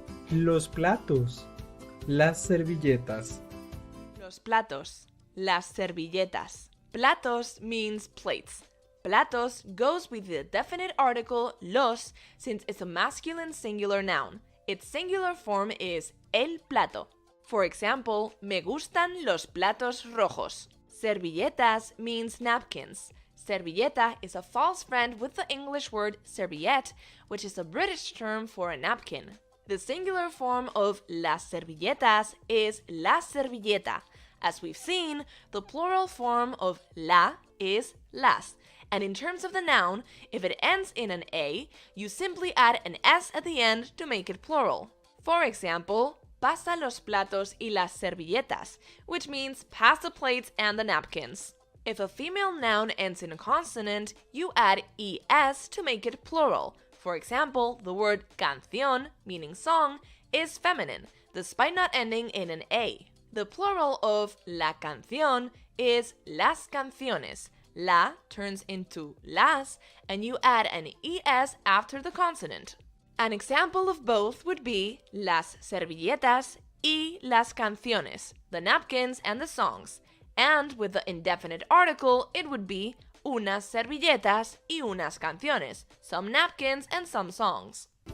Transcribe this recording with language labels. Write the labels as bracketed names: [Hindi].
[Spanish] Los platos. Las servilletas. Los platos. Las servilletas. [English] Platos means plates. Platos goes with the definite article los since it's a masculine singular noun. Its singular form is el plato. For example, [Spanish] me gustan los platos rojos. [English] Servilletas means napkins. Servilleta is a false friend with the English word serviette, which is a British term for a napkin. The singular form of las servilletas is la servilleta. As we've seen, the plural form of la is las. And in terms of the noun, if it ends in an A, you simply add an S at the end to make it plural. For example, [Spanish] pasa los platos y las servilletas, [English] which means pass the plates and the napkins. If a female noun ends in a consonant, you add ES to make it plural. For example, the word canción, meaning song, is feminine, despite not ending in an A. The plural of la canción is las canciones. La turns into las, and you add an ES after the consonant. An example of both would be [Spanish] las servilletas y las canciones, [English] the napkins and the songs. And with the indefinite article, it would be [Spanish] unas servilletas y unas canciones, [English] some napkins and some songs.